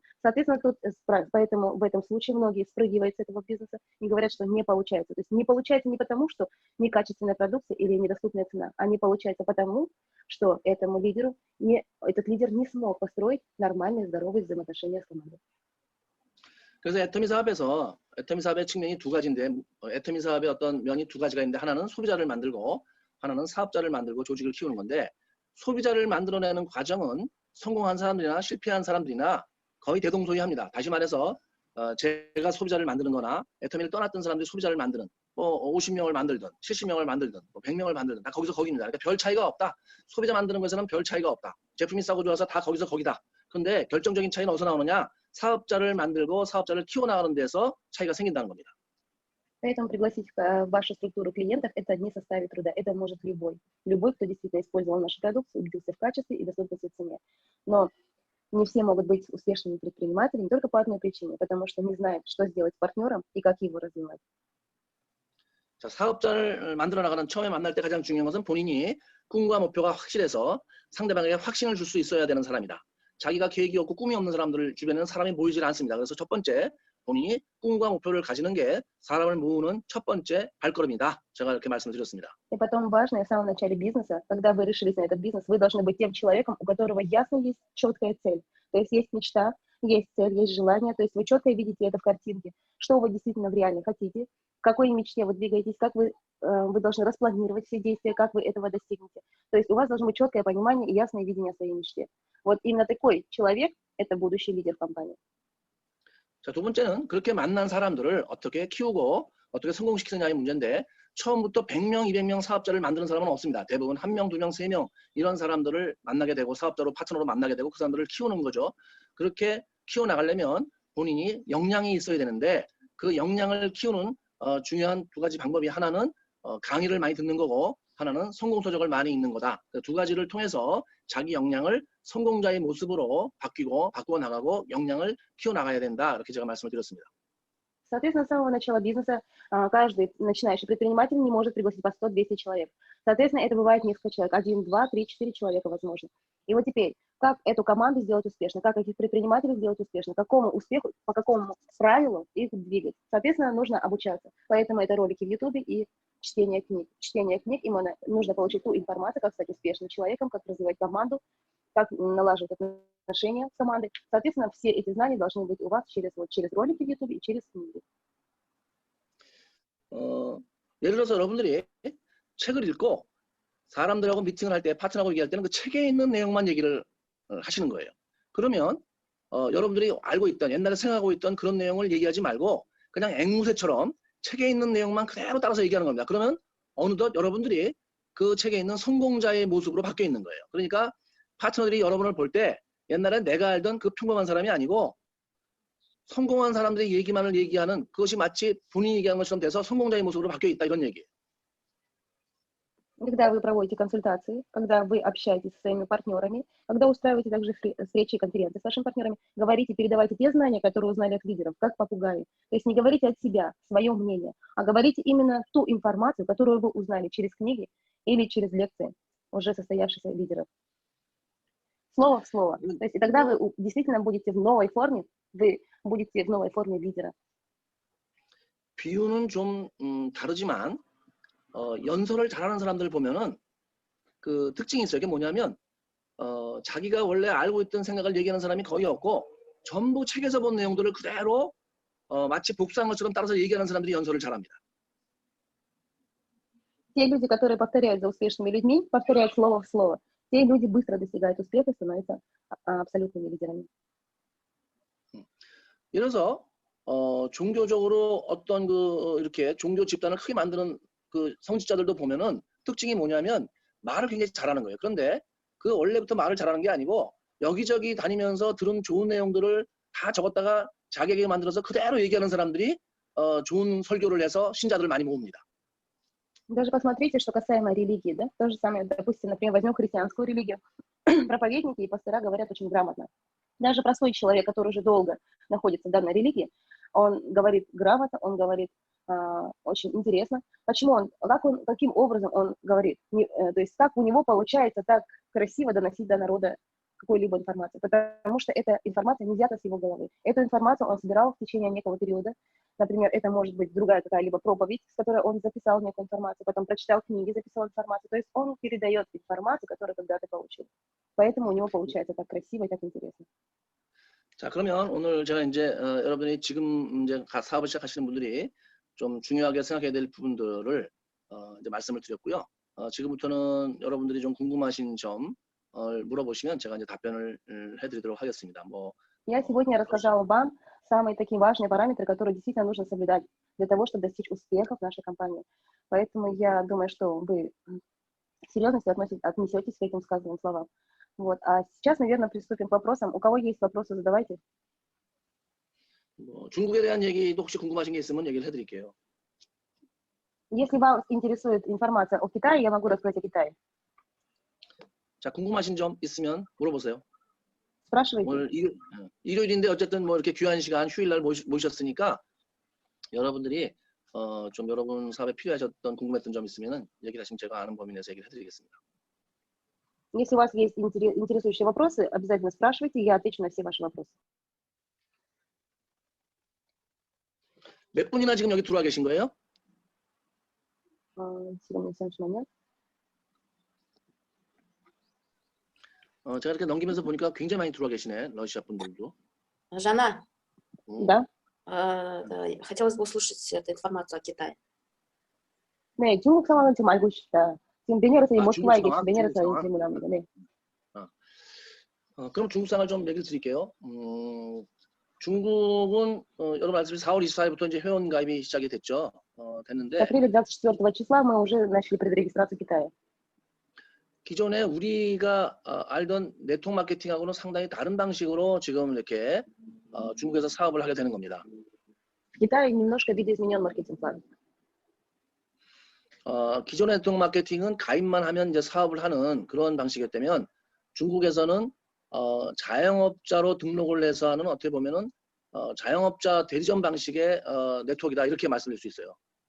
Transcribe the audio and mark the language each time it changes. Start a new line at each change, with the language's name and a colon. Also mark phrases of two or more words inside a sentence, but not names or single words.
Russian: Соответственно, поэтому в этом случае многие спрыгивают с этого бизнеса и говорят, что не получается. То есть не получается не потому, что некачественная продукция или недоступная цена, а не получается потому, что этот лидер не смог построить нормальные, здоровые взаимоотношения с командой.
Korean: 그래서 애터미 사업의 측면이 두 가지인데 애터미 사업의 어떤 면이 두 가지가 있는데 하나는 소비자를 만들고 하나는 사업자를 만들고 조직을 키우는 건데 소비자를 만들어내는 과정은 성공한 사람들이나 실패한 사람들이나 거의 대동소이합니다. 다시 말해서 제가 소비자를 만드는 거나 애터미를 떠났던 사람들이 소비자를 만드는 50명을 만들든 70명을 만들든 100명을 만들든 다 거기서 거기입니다. 그러니까 별 차이가 없다. 소비자 만드는 것에는 별 차이가 없다. 제품이 싸고 좋아서 다 거기서 거기다. 그런데 결정적인 차이는 어디서 나오느냐? 사업자를 만들고 사업자를 키워나가는 데서 차이가 생긴다는 겁니다.
Russian: Поэтому пригласить в вашу структуру клиентов это не составит труда, это может любой, кто действительно использовал нашу продукцию, убедился в качестве и доступности цене. Но не все могут быть успешными предпринимателями только по одной причине, потому что не знают, что сделать с партнером и как его развивать.
Korean: 자, 사업자를 만들어 나가는 처음에 만날 때 가장 중요한 것은 본인이 꿈과 목표가 확실해서 상대방에게 확신을 줄 수 있어야 되는 사람이다. 자기가 계획이 없고 꿈이 없는 사람들 주변에는 사람이 모이질 않습니다. 그래서 첫 번째 본인이 꿈과 목표를 가지는 게 사람을 모으는 첫 번째 발걸음이다. 제가 이렇게 말씀을 드렸습니다.
Russian: И потом важно, в самом начале бизнеса, когда вы решились на этот бизнес, вы должны быть тем человеком, у которого ясно есть четкая цель. То есть есть мечта, есть цель, есть желание, то есть вы четко видите это в картинке, что вы действительно в реале хотите, к какой мечте вы двигаетесь, как вы должны распланировать все действия, как вы этого достигнете. То есть у вас должно быть четкое понимание и ясное видение о своей мечте. Вот именно такой человек – это будущий лидер компании.
Korean: 자, 두 번째는 그렇게 만난 사람들을 어떻게 키우고 어떻게 성공시키느냐의 문제인데 처음부터 100명, 200명 사업자를 만드는 사람은 없습니다. 대부분 1명, 2명, 3명 이런 사람들을 만나게 되고 사업자로 파트너로 만나게 되고 그 사람들을 키우는 거죠. 그렇게 키워나가려면 본인이 역량이 있어야 되는데 그 역량을 키우는 중요한 두 가지 방법이 하나는 강의를 많이 듣는 거고 하나는 성공서적을 많이 읽는 거다. 그 두 가지를 통해서 자기 역량을 성공자의 모습으로 바꾸어 나가고 역량을 키워나가야 된다. 이렇게 제가 말씀을 드렸습니다.
Russian: Соответственно, с самого начала бизнеса каждый начинающий предприниматель не может пригласить по 100-200 человек. Соответственно, это бывает несколько человек. 1, 2, 3, 4 человека, возможно. И вот теперь, как эту команду сделать успешной, как этих предпринимателей сделать успешной, какому успеху, по какому правилу их двигать. Соответственно, нужно обучаться. Поэтому это ролики в YouTube и чтение книг. Чтение книг, им нужно получить ту информацию, как стать успешным человеком, как развивать команду, как налаживать отношения с командой. Соответственно, все эти знания должны быть у вас через ролики в YouTube и через книги.
Korean: 예를 들어서 여러분들이 책을 읽고 사람들하고 미팅을 할 때, 파트너하고 얘기할 때는 그 책에 있는 내용만 얘기를 하시는 거예요. 그러면 여러분들이 알고 있던, 옛날에 생각하고 있던 그런 내용을 얘기하지 말고 그냥 앵무새처럼 책에 있는 내용만 그대로 따라서 얘기하는 겁니다. 그러면 어느덧 여러분들이 그 책에 있는 성공자의 모습으로 바뀌어 있는 거예요. 그러니까 파트너들이 여러분을 볼 때 옛날에 내가 알던 그 평범한 사람이 아니고 성공한 사람들의 얘기만을 얘기하는 그것이 마치 본인이 얘기하는 것처럼 돼서 성공자의 모습으로 바뀌어 있다 이런 얘기예요.
Russian: Когда вы проводите консультации, когда вы общаетесь со своими партнерами, когда устраиваете также встречи и конференции с вашими партнерами, говорите, передавайте те знания, которые узнали от лидеров, как попугаи. То есть не говорите от себя, свое мнение, а говорите именно ту информацию, которую вы узнали через книги или через лекции уже состоявшихся лидеров. Слово в слово. То есть и тогда вы действительно будете в новой форме, вы будете в новой форме лидера.
Korean: 비유는 좀 다르지만 연설을 잘하는 사람들 보면은 그 특징이 있어요. 이게 뭐냐면 자기가 원래 알고 있던 생각을 얘기하는 사람이 거의 없고 전부 책에서 본 내용들을 그대로 마치 복사한 것처럼 따라서 얘기하는 사람들이 연설을 잘합니다.
Russian: Те люди, которые повторяют за успешными людьми, повторяют слово в слово, те люди быстро достигают успеха и становятся абсолютными лидерами.
Korean: 이래서 종교적으로 어떤 이렇게 종교 집단을 크게 만드는 그 성직자들도 보면은 특징이 뭐냐면 말을 굉장히 잘하는 거예요. 그런데 그 원래부터 말을 잘하는 게 아니고 여기저기 다니면서 들은 좋은 내용들을 다 적었다가 자기에게 만들어서 그대로 얘기하는 사람들이 좋은 설교를 해서 신자들을 많이 모읍니다.
Russian: Даже посмотрите, что касаемо религии, да, то же самое, допустим, например, возьмем христианскую религию. Проповедники и пастора говорят очень грамотно. Даже простой человек, который уже долго находится в данной религии, он говорит грамотно, он говорит очень интересно. Почему каким образом он говорит? То есть как у него получается так красиво доносить до народа какую-либо информацию, потому что эта информация не взята с его головы. Эту информацию он собирал в течение некого периода. Например, это может быть другая какая-либо проповедь, с которой он записал некую информацию, потом прочитал книги, записал информацию. То есть он передает информацию, которую когда-то получил. Поэтому у него получается так красиво и так интересно.
Korean: 자, 그러면 오늘 제가 이제 여러분이 지금 이제 사업을 시작하시는 분들이 좀 중요하게 생각해야 될 부분들을 이제 말씀을 드렸고요. 지금부터는 여러분들이 좀 궁금하신 점 물어보시면 제가 이제 답변을 해드리도록 하겠습니다.
Russian: Я сегодня рассказала вам самые такие важные параметры, которые действительно нужно соблюдать для того, чтобы достичь успеха в нашей компании. Поэтому я думаю, что вы серьезно отнесетесь к этим сказанным словам. Вот. А сейчас, наверное, приступим к вопросам. У кого есть вопросы, задавайте.
Korean: 중국에 대한 얘기도 혹시 궁금하신 게 있으면 얘기를 해드릴게요.
Russian: Если вас интересует информация о Китае, я могу рассказать о Китае.
Korean: 자, 궁금하신 점 있으면 물어보세요.
Russian: Спрашивайте.
Korean: 오늘 일요일인데 어쨌든 뭐 이렇게 귀한 시간 휴일날 모셨으니까 여러분들이 좀 여러분 사업에 필요하셨던 궁금했던 점 있으면은 얘기를 하시면 제가 아는 범위 내에서 얘기를 해드리겠습니다.
Russian: Если у вас есть интересующие вопросы, обязательно спрашивайте, я отвечу на все ваши вопросы.
Korean: 몇 분이나 지금 여기 들어와 계신 거예요? 지금 잠시만요. 제가 이렇게 넘기면서 보니까 굉장히 많이 들어와 계시네, 러시아 분들도.
Russian: Жана, Да. хотелось бы услышать эту информацию о Китае.
Korean: 네, 중국 상황은 지금 알고 있습니다. 지금 베네르스의 모스크바에 중국 상황, 베네르스에 중국 상황. 질문합니다. 네. 그럼 중국 상황을 좀 얘기를 드릴게요. 중국은 여러분 아시다시피 4월 24일부터 이제 회원 가입이 시작이 됐죠.
Russian: В
Korean: 됐는데
Russian: апреле 24 числа мы уже начали предрегистрацию Китая.
Korean: 기존에 우리가 알던 네트워크 마케팅하고는 상당히 다른 방식으로 지금 이렇게 중국에서 사업을 하게 되는 겁니다.
Russian: В Китае немножко видоизменен маркетинг-план.
Korean: 기존의 네트워크 마케팅은 가입만 하면 이제 사업을 하는 그런 방식이었다면 중국에서는 자영업자로 등록을 해서 하는 어떻게 보면은 자영업자 대리점 방식의 네트워크이다 이렇게 말씀드릴 수 있어요.